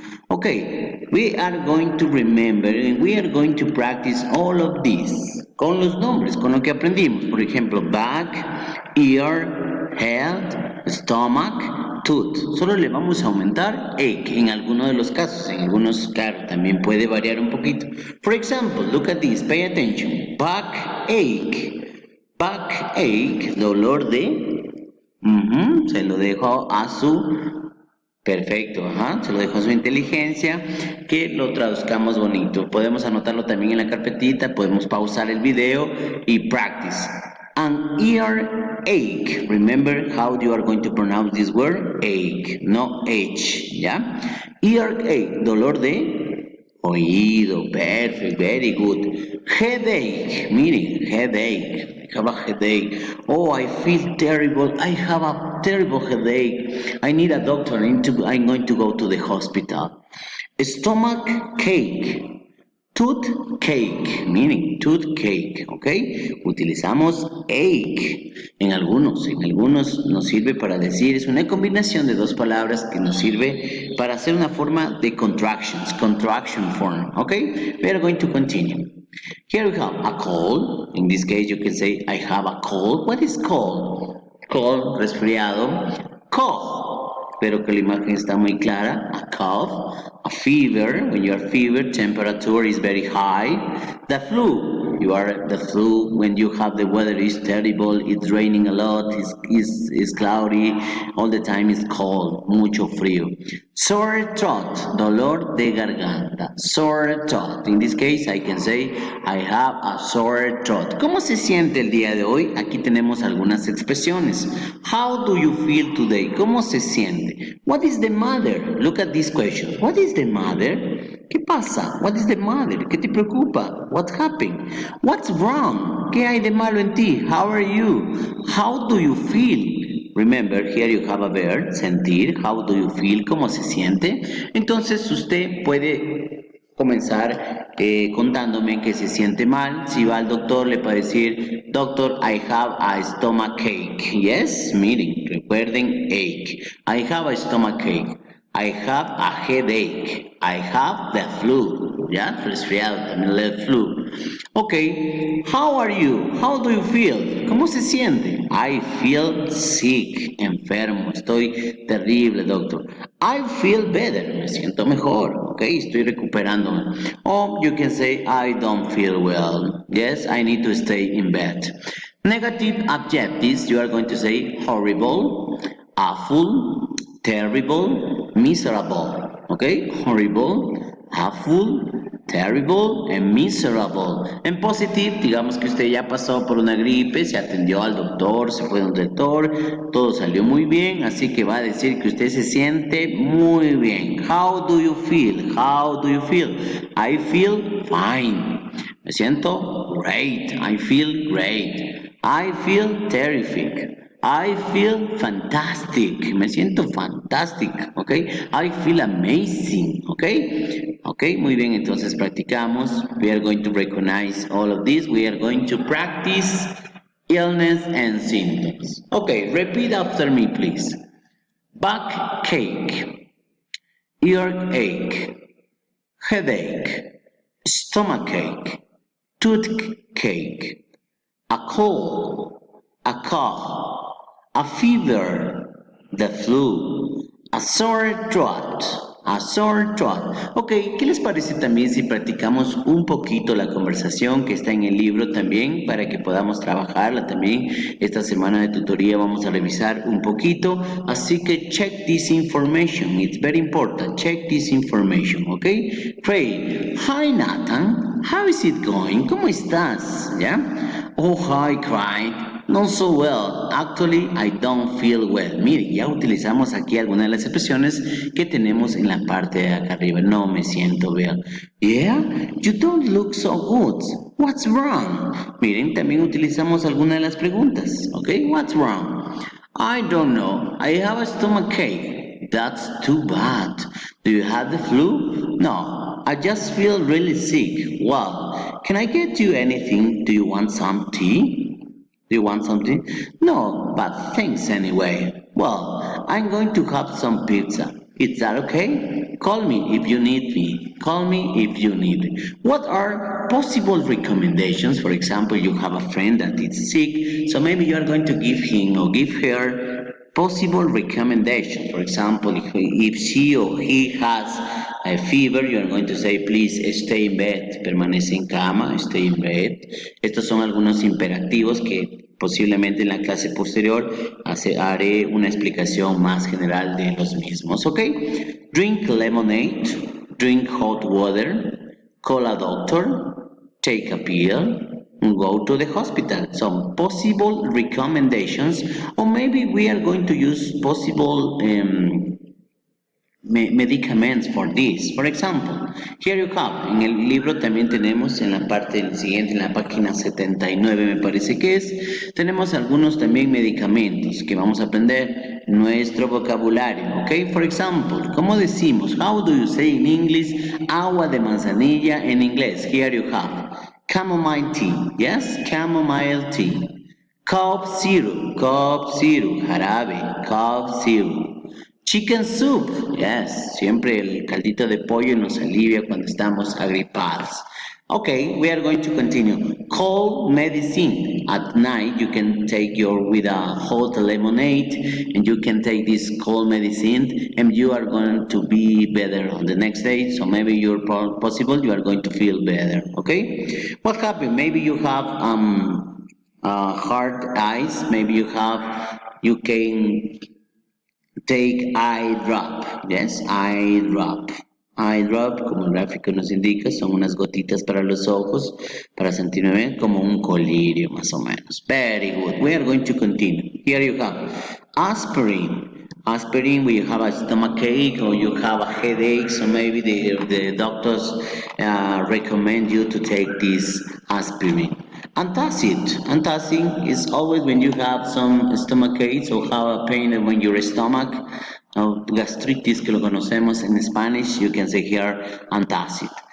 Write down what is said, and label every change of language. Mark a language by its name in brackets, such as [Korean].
[English] Okay, we are going to remember and we are going to practice all of this [Spanish] con los nombres, con lo que aprendimos. Por ejemplo, back, ear, head, stomach, tooth. Solo le vamos a aumentar ache en alguno de los casos. En algunos, claro, también puede variar un poquito. [English] For example, look at this, pay attention. Back ache. Back ache, [Spanish] dolor de... se lo dejo a su... Perfecto, ajá, se lo dejo a su inteligencia, que lo traduzcamos bonito. Podemos anotarlo también en la carpetita, podemos pausar el video y practice. [English] An ear ache. Remember how you are going to pronounce this word? Ache, no H, [Spanish] ¿ya? [English] Ear ache, [Spanish] dolor de oído. [English] Perfect, very good. Headache, miren, headache. I have a headache. Oh, I feel terrible. I have a terrible headache. I need a doctor. I'm going to go to the hospital. Stomach ache. Tooth cake, meaning tooth cake, ¿ok? [Spanish] Utilizamos ache en algunos nos sirve para decir, es una combinación de dos palabras que nos sirve para hacer una forma de contractions, contraction form, ¿ok? [English] We are going to continue. Here we have a cold. In this case you can say, I have a cold. What is cold? Cold, resfriado. Cough. [Spanish] Espero que la imagen está muy clara. [English] A cough, a fever, when you are fever, temperature is very high. The flu, you are the flu when you have the weather is terrible, it's raining a lot, it's cloudy, all the time it's cold, [Spanish] mucho frío. [English] Sore throat, [Spanish] dolor de garganta. [English] Sore throat. In this case I can say I have a sore throat. [Spanish] ¿Cómo se siente el día de hoy? Aquí tenemos algunas expresiones. [English] How do you feel today? [Spanish] ¿Cómo se siente? [English] What is the matter? Look at this question. What is the matter? [Spanish] ¿Qué pasa? [English] What is the matter? [Spanish] ¿Qué te preocupa? [English] What happened? What's wrong? [Spanish] ¿Qué hay de malo en ti? [English] How are you? How do you feel? Remember, here you have a verb, sentir. How do you feel? [Spanish] ¿Cómo se siente? Entonces usted puede comenzar contándome que se siente mal. Si va al doctor, le puede decir, Doctor, [English] I have a stomach ache. Yes, [Spanish] miren, recuerden [English] ache. I have a stomach ache. I have a headache. I have the flu. ¿Ya? [Spanish] Resfriado, también el flu. [English] Okay, how are you? How do you feel? [Spanish] ¿Cómo se siente? [English] I feel sick, [Spanish] enfermo. Estoy terrible, doctor. [English] I feel better. [Spanish] Me siento mejor. Okay, estoy recuperándome. [English] Or you can say, I don't feel well. Yes, I need to stay in bed. Negative adjectives, you are going to say horrible, awful, terrible, miserable. Okay, horrible, awful, terrible and miserable. [Spanish] En positive, digamos que usted ya pasó por una gripe, se atendió al doctor, se fue al doctor, todo salió muy bien, así que va a decir que usted se siente muy bien. [English] How do you feel? How do you feel? I feel fine. [Spanish] Me siento [English] great. I feel great. I feel terrific. I feel fantastic. [Spanish] Me siento [English] fantastic, ¿ok? I feel amazing, ¿ok? [Spanish] Ok, muy bien, entonces practicamos. [English] We are going to recognize all of this. We are going to practice illness and symptoms. Okay, repeat after me, please. Backache, earache, headache, stomachache, toothache, a cold, a cough, a fever, the flu, a sore throat, A sore throat. [Spanish] Ok, ¿qué les parece también si practicamos un poquito la conversación que está en el libro también para que podamos trabajarla también? Esta semana de tutoría vamos a revisar un poquito, así que [English] check this information. It's very important. Check this information, ok? Craig, hi Nathan, how is it going? [Spanish] ¿Cómo estás? ¿Ya? [English] Oh, hi [Spanish] Craig. [English] Not so well. Actually, I don't feel well. [Spanish] Mire, ya utilizamos aquí algunas de las expresiones que tenemos en la parte de acá arriba. No me siento bien. [English] Yeah, you don't look so good. What's wrong? [Spanish] Miren, también utilizamos algunas de las preguntas. [English] ¿Ok? What's wrong? I don't know. I have a stomachache. That's too bad. Do you have the flu? No, I just feel really sick. Well, can I get you anything? Do you want some tea? Do you want something? No, but thanks anyway. Well, I'm going to have some pizza. Is that okay? Call me if you need me. Call me if you need me. What are possible recommendations? For example, you have a friend that is sick, so maybe you are going to give him or give her possible recommendations. For example, if she or he has a fever, you are going to say, please stay in bed, [Spanish] permanece en cama, [English] stay in bed. [Spanish] Estos son algunos imperativos que posiblemente en la clase posterior haré una explicación más general de los mismos, ¿ok? [English] Drink lemonade, drink hot water, call a doctor, take a pill, go to the hospital. Some possible recommendations, or maybe we are going to use possible medicaments for this. For example, here you have, [Spanish] en el libro también tenemos en la parte siguiente, en la página 79 me parece que es, tenemos algunos también medicamentos que vamos a aprender nuestro vocabulario, ¿ok? [English] For example, [Spanish] ¿cómo decimos? [English] How do you say in English [Spanish] agua de manzanilla en inglés? [English] Here you have chamomile tea, yes, chamomile tea. Cough syrup, jarabe, cough syrup. Chicken soup, yes, [Spanish] siempre el caldito de pollo nos alivia cuando estamos agripados. [English] Okay, we are going to continue. Cold medicine. At night, you can take with a hot lemonade, and you can take this cold medicine, and you are going to be better on the next day. So maybe you're possible you are going to feel better. Okay, what happened? Maybe you have hard eyes. Maybe you can take eye drop, yes, eye drop. [Spanish] Eye drop, como el gráfico nos indica, son unas gotitas para los ojos, para sentirme bien, como un colirio más o menos. [English] Very good. We are going to continue. Here you have aspirin. Aspirin, when you have a stomach ache or you have a headache, so maybe the doctors recommend you to take this aspirin. Antacid. Antacid is always when you have some stomach aches or have a pain in your stomach, gastritis [Spanish] que lo conocemos en [English] Spanish, you can say here antacid.